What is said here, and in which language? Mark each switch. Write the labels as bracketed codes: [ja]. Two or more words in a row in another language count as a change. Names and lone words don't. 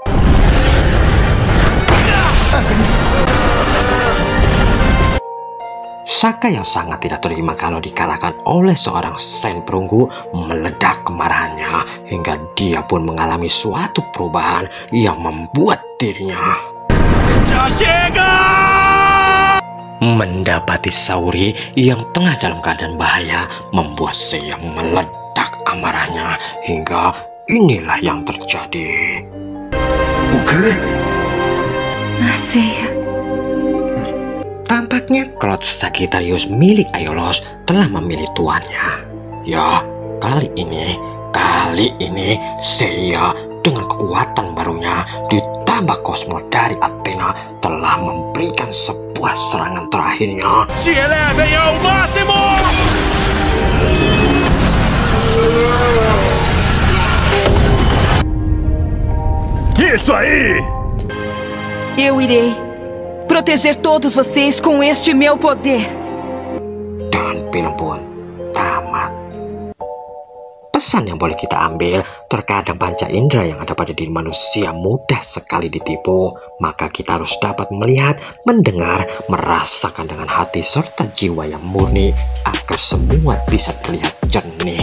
[id] Sokka yang sangat tidak terima kalau dikalahkan oleh seorang Sen perunggu meledak kemarahannya, hingga dia pun mengalami suatu perubahan yang membuat dirinya mendapati Saori yang tengah dalam keadaan bahaya, membuat Seiya meledak amarahnya, hingga inilah yang terjadi. [pt] O quê? Seiya. [id] Tampaknya klot Sagittarius milik Aiolos telah memilih tuannya. Ya, kali ini Seiya dengan kekuatan barunya ditambah kosmo dari Athena telah memberikan sebuah serangan terakhirnya. [pt] Se elevem ao máximo! Isso aí! Eu irei proteger todos vocês com este meu poder. [id] Dan film pun tamat. Pesan yang boleh kita ambil, terkadang panca indera yang ada pada diri manusia mudah sekali ditipu. Maka kita harus dapat melihat, mendengar, merasakan dengan hati serta jiwa yang murni agar semua bisa terlihat jernih.